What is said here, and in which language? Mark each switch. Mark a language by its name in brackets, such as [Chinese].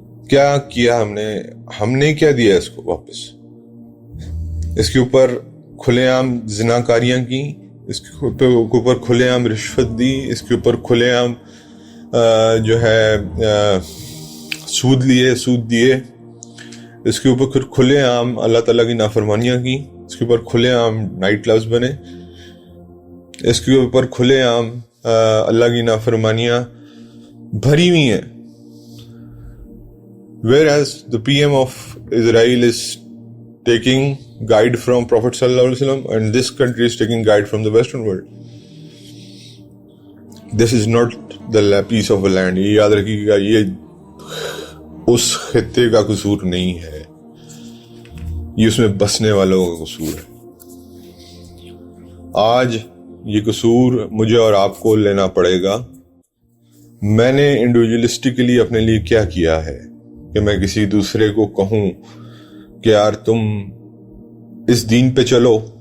[Urdu] کیا کیا ہم نے کیا دیا اس کو واپس؟ اس کے اوپر کھلے عام زناکاریاں کی، اس کے اوپر کھلے عام رشوت دی، اس کے اوپر کھلے عام جو ہے سود دیے، اس کے اوپر کھلے عام اللہ تعالیٰ کی نافرمانیاں کی، اس کے اوپر کھلے عام نائٹ کلبز بنے، اس کے اوپر کھلے عام اللہ کی نافرمانیاں بھری ہوئی ہیں. [English] Whereas the PM of Israel is taking guide from Prophet sallallahu alaihi wasallam, and this country is taking guide from the Western world. This is not the piece of a land. [Urdu] یہ یاد رکھیے گا، یہ اس خطے کا قصور نہیں ہے، یہ اس میں بسنے والوں کا قصور ہے. آج یہ قصور مجھے اور آپ کو لینا پڑے گا. میں نے انڈیویجولسٹکلی اپنے لیے کیا کیا ہے کہ میں کسی دوسرے کو کہوں کہ یار تم اس دین پہ چلو.